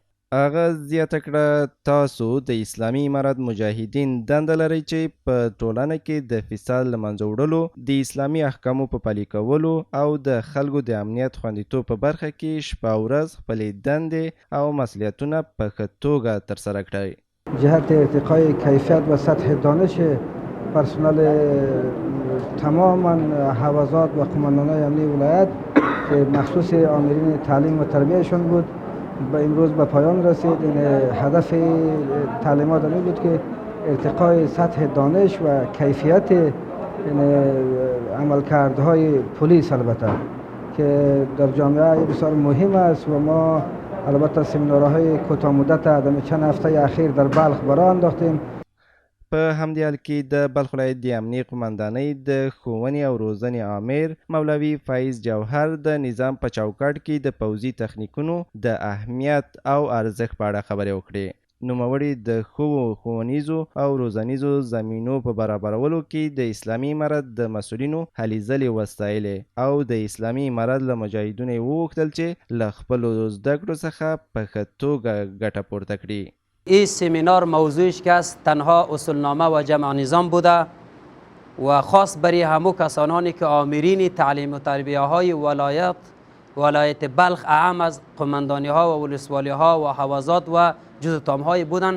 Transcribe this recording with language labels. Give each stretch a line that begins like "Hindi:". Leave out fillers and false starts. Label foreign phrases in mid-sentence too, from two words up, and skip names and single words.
Pashto: هغه زیاته کړه تاسو د اسلامي امارت مجاهدین دنده لرئ چې په ټولنه کې د فساد له منځه وړلو، د اسلامي احکامو په پلي کولو او د خلکو د امنیت خوندیتوب په برخه کې شپه او ورځ خپلې دندې او مسؤلیتونه په ښه توګه ترسره کړئ.
Persian: جهت ارتقای کیفیت و سطح دانش پرسنل تماما حوزات و قماندانهای امنی ولایت که مخصوص آمرین تعلیم و تربیهشون بود به امروز به پایان رسید. هدف تعلیمات این بود که ارتقای سطح دانش و کیفیت عملکردهای پلیس البته که در جامعه بسیار مهم است و ما البته سمینارهای کوتاه مدت در چند هفته اخیر در بلخ برا انداختیم.
Pashto: په همدې حال کې د بلخ ولایت د امنیې قمندانۍ د ښوونې او روزنې آمر مولوي فیض جوهر د نظام په چوکاټ کې د پوځي تخنیکونو د اهمیت او ارزښت په اړه خبرې وکړې. نوموړي د ښو ښوونیزو او روزنیزو زمینو په برابرولو کې د اسلامي امارت د مسؤلینو هلې ځلې وستایلې او د اسلامي امارت له مجاهدینو یې وغوښتل چې له خپلو زده کړو څخه په ښه توګه ګټه پورته کړي.
Persian: این سمینار موضوعش که است تنها اصولنامه و جمع نظام بوده و خاص برای همو کسانانی که آمرین تعلیم و تربیه های ولایت بلخ اعم از قماندانی ها و ولسوالی ها و حوزات و جزء تام های بودن.